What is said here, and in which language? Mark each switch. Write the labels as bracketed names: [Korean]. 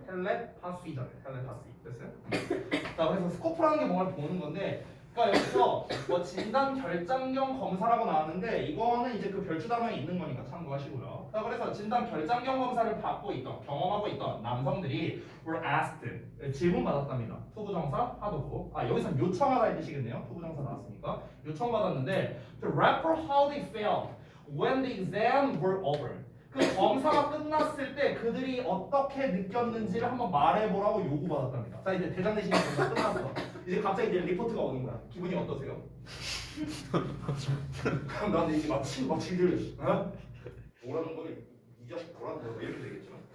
[Korean] 텔레파시잖아요. 텔레파시. 됐어요? 자, 그래서 스코프라는 게 뭔가를 보는 건데, 그러니까 여기서 뭐 진단 결장경 검사라고 나왔는데 이거는 이제 그 별주 단어에 있는 거니까 참고하시고요. 자, 그래서 진단 결장경 검사를 받고 있던 경험하고 있던 남성들이 [English] were asked [Korean] 질문 받았답니다. 투부정사 하도고 여기서 요청하다의 뜻이겠네요. 투부정사 나왔으니까 요청 받았는데 [English] to report how they felt when the exam were over. [Korean] 그 검사가 끝났을 때 그들이 어떻게 느꼈는지를 한번 말해보라고 요구받았답니다. 자, 이제 대장 내시경 검사 끝났어. 이제 갑자기 이제 리포트가 오는 거야. 기분이 어떠세요? 그럼 나한테 이제 막 질질 뭐라는 거는 이 자식 뭐라는 거야 이렇게 되겠죠.